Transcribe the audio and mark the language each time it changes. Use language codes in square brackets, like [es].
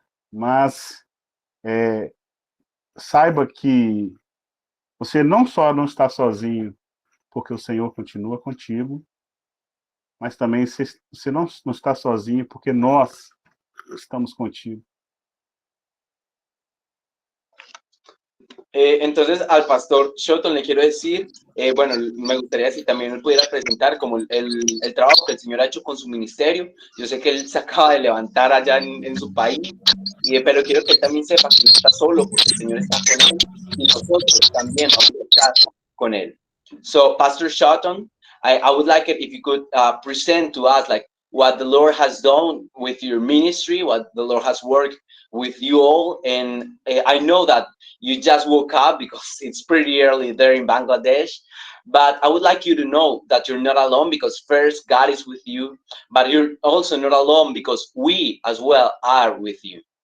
[pt] Mas saiba que você não só não está sozinho, porque o Senhor continua contigo, mas também você não está sozinho, porque nós estamos contigo. [es] Entonces, al pastor Shotton le quiero decir, bueno, me gustaría si también él pudiera presentar como el trabajo que el Señor ha hecho con su ministerio. Yo sé que él se acaba de levantar allá en su país, pero quiero que él también sepa que no está solo, porque el Señor está con él, y nosotros también vamos a estar con él. [en] So, Pastor Shotton, I would like it if you could present to us like what the Lord has done with your ministry, what the Lord has worked with you all. And I know that you just woke up because it's pretty early there in Bangladesh, but I would like you to know that you're not alone, because first God is with you, but you're also not alone because we as well are with you.